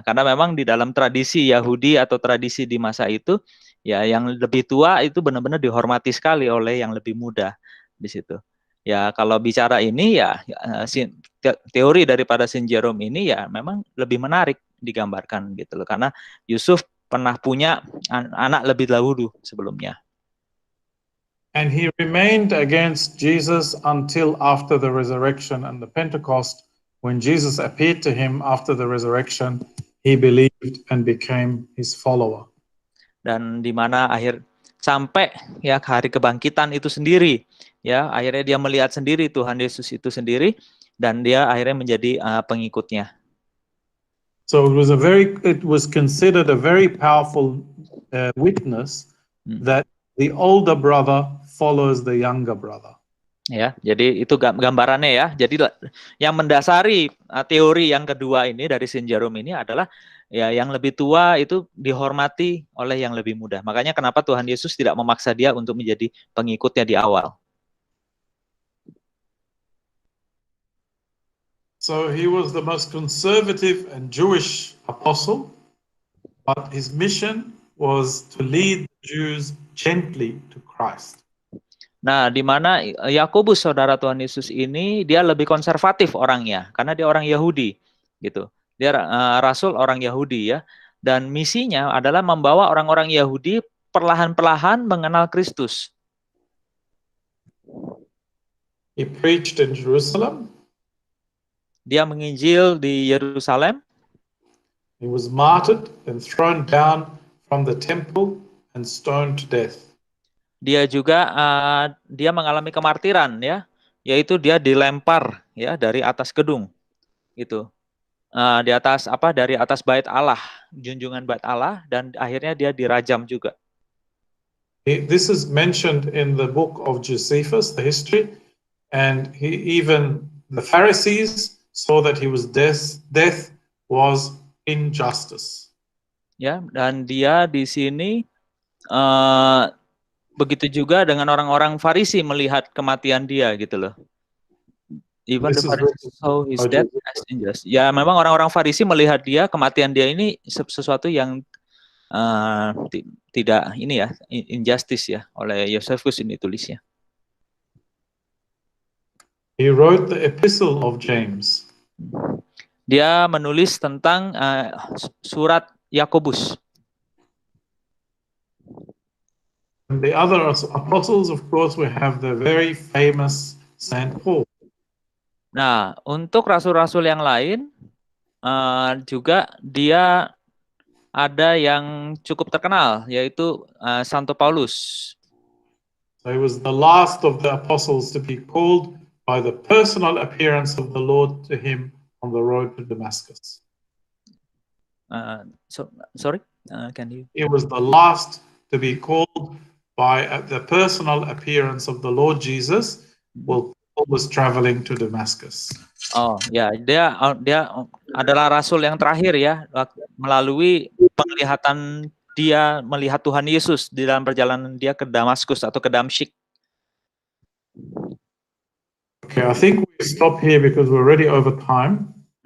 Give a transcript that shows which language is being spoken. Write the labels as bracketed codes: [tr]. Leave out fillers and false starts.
[id] Karena memang di dalam tradisi Yahudi atau tradisi di masa itu, ya yang lebih tua itu benar-benar dihormati sekali oleh yang lebih muda di situ. Ya kalau bicara ini ya teori daripada Saint Jerome ini ya memang lebih menarik digambarkan gitu loh, karena Yusuf pernah punya anak lebih dahulu sebelumnya. [en] And he remained against Jesus until after the resurrection and the Pentecost. When Jesus appeared to him after the resurrection, he believed and became his follower. [id] Dan di mana sampai ya hari kebangkitan itu sendiri, ya akhirnya dia melihat sendiri Tuhan Yesus itu sendiri dan dia akhirnya menjadi pengikutnya. [en] So it was considered a very powerful witness that the older brother follows the younger brother. [id] Ya, jadi itu gambarannya ya. Jadi yang mendasari teori yang kedua ini dari Saint Jerome ini adalah ya yang lebih tua itu dihormati oleh yang lebih muda. Makanya kenapa Tuhan Yesus tidak memaksa dia untuk menjadi pengikutnya di awal. [en] So he was the most conservative and Jewish apostle, but his mission was to lead the Jews gently to Christ. [id] Nah, di mana Yakobus saudara Tuhan Yesus ini dia lebih konservatif orangnya karena dia orang Yahudi gitu. Dia rasul orang Yahudi ya, dan misinya adalah membawa orang-orang Yahudi perlahan-perlahan mengenal Kristus. [en] He preached in Jerusalem. [id] Dia menginjil di Yerusalem. [en] He was martyred and thrown down from the temple and stoned to death. [id] Dia juga dia mengalami kemartiran ya, yaitu dia dilempar ya dari atas gedung gitu. Di atas dari atas bait Allah, junjungan bait Allah, dan akhirnya dia dirajam juga. [en] This is mentioned in the book of Josephus, the history, and even the Pharisees saw that he was death was injustice. [id] Ya, dan dia di sini begitu juga dengan orang-orang Farisi melihat kematian dia gitu loh. [en] Even the Pharisees saw his death as injustice. [id] Ya, memang orang-orang Farisi melihat kematian dia ini sesuatu yang tidak ini ya, injustice ya, oleh Josephus ini tulisnya. [en] He wrote the epistle of James. [id] Dia menulis tentang surat Yakobus. [en] And the other apostles, of course, we have the very famous Saint Paul. [id] Nah, untuk rasul-rasul yang lain juga dia ada yang cukup terkenal, yaitu Santo Paulus. [en] So he was the last of the apostles to be called by the personal appearance of the Lord to him on the road to Damascus. Sorry, can you? He was the last to be called by the personal appearance of the Lord Jesus while Paul was traveling to Damascus. [id] Oh ya, dia adalah rasul yang terakhir ya, melalui penglihatan dia melihat Tuhan Yesus di dalam perjalanan dia ke Damaskus atau ke Damsyik. [en] Okay, I think we stop here because we're already over time.